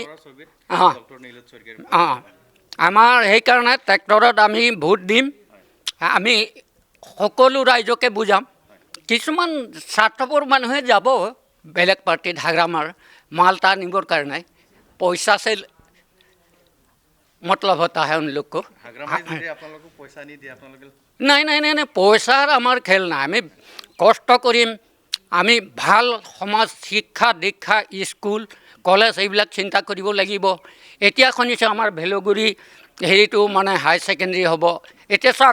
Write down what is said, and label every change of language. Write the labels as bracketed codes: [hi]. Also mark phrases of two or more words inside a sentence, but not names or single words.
[as] ডক্টৰ নীলোৎ শইকীয়াৰ আমাৰ সেইকাৰণে ট্ৰেক্টৰত আমি ভোট দিম আমি সকলো ৰাইজকে বুজাম কিছুমান স্বাৰ্থপৰ মানুহে যাব বেলেগ পাৰ্টিত হাগ্ৰামাৰ মালটা নিবৰ কাৰণে পইচা [hi] से मतलब होता है उन लोग को [as] নাই নাই নাই নাই পইচাৰ আমাৰ খেল নাই আমি কষ্ট কৰিম আমি ভাল সমাজ শিক্ষা দীক্ষা স্কুল কলেজ এইবিলাক চিন্তা কৰিব লাগিব এতিয়া শুনিছোঁ আমাৰ ভেলগুৰি হেৰিটো মানে [en] high secondary [as] হ'ব এতিয়া চাওক